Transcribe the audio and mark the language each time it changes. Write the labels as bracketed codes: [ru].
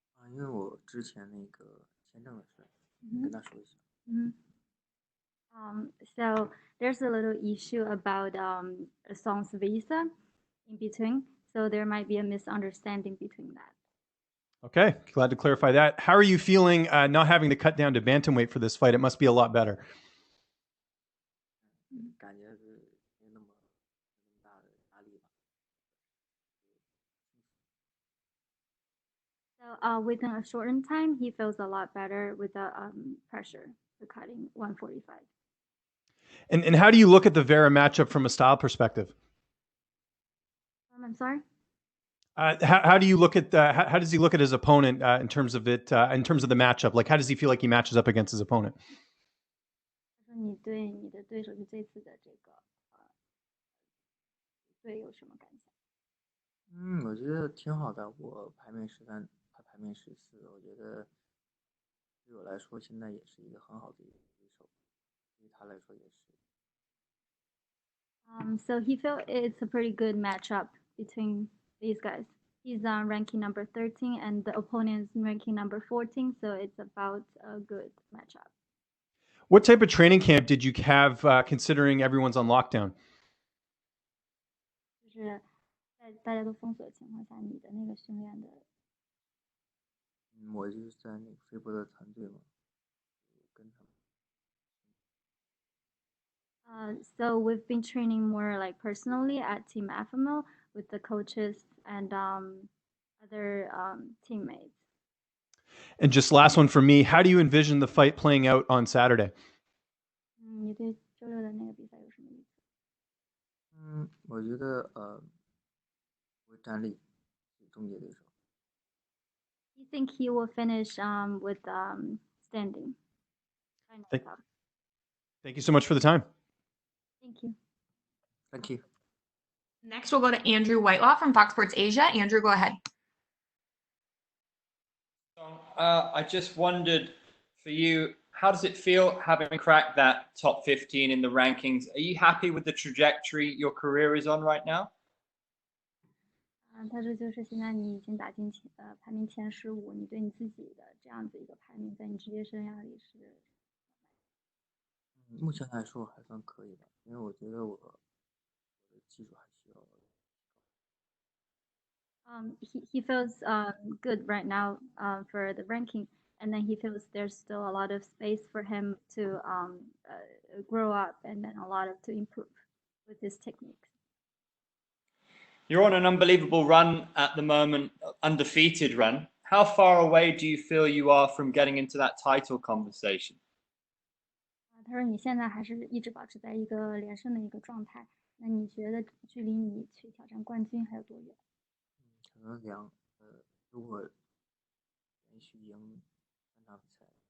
[zh] 因为我之前那个签证的事，你跟他说一下。 Mhm. [en] So there's a little issue about a song's visa in between, so there might be a misunderstanding between that. Okay, glad to clarify that. How are you feeling not having to cut down to bantamweight for this fight? It must be a lot better. [zh] 感觉是没那么大的压力吧。 [en] So within a shortened time, he feels a lot better with the pressure for cutting 145. And how do you look at the Vera matchup from a style perspective? I'm sorry? How do you look at how does he look at his opponent in terms of it in terms of the matchup? Like, how does he feel like he matches up against his opponent? [zh] 他说你对你的对手就这次的这个对有什么感想？我觉得挺好的。我排名13，他排名14，我觉得对我来说现在也是一个很好的一个对手，对他来说也是。 [en] So he felt it's a pretty good matchup between these guys. He's ranking number 13 and the opponent is ranking number 14, so it's about a good matchup. What type of training camp did you have considering everyone's on lockdown? [zh] 就是在大家都封锁的情况下，你的那个训练的。我就是在那个飞博的团队嘛，跟他们。 [en] So we've been training more like personally at Team FMO with the coaches and other teammates. And just last one for me, how do you envision the fight playing out on Saturday? [zh] 你对周六的那个比赛有什么意思？我觉得会站立终结对手。 [en] You think he will finish with standing? Thank you so much for the time. Thank you. Thank you. Next, we'll go to Andrew Whitelaw from Fox Sports Asia. Andrew, go ahead. I just wondered for you, how does it feel having cracked that top 15 in the rankings? Are you happy with the trajectory your career is on right now? [zh] 他说就是现在你已经打进排名前15，你对你自己的这样子一个排名，在你职业生涯里是？目前来说还算可以吧，因为我觉得我的技术还需要。 [en] He feels good right now for the ranking, and then he feels there's still a lot of space for him to grow up and then a lot to improve with his techniques. You're on an unbelievable run at the moment, undefeated run. How far away do you feel you are from getting into that title conversation? [zh] 他说你现在还是一直保持在一个连胜的一个状态，那你觉得距离你去挑战冠军还有多远？可能如果连续赢3场比赛，